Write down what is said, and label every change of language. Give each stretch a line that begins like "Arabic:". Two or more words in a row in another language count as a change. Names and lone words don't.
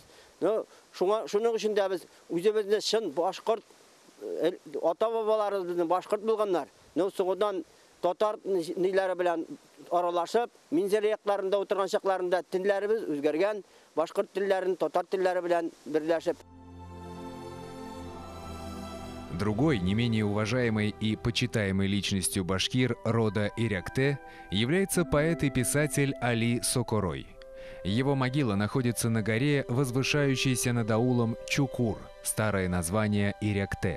Tatar: Шуның өчен дә без үзебезне чын башкорт ата-бабаларыбызның башкорт булганнар. Соңыннан татар ниләре белән аралашып, Минзәле якларында утырган чакларында телләребез үзгәргән, башкорт телләрен татар телләре белән берләшеп.
Russian: Другой, не менее уважаемой и почитаемой личностью башкир рода Иректе является поэт и писатель Али Сокорой. Его могила находится на горе, возвышающейся над аулом Чукур, старое название Иректе.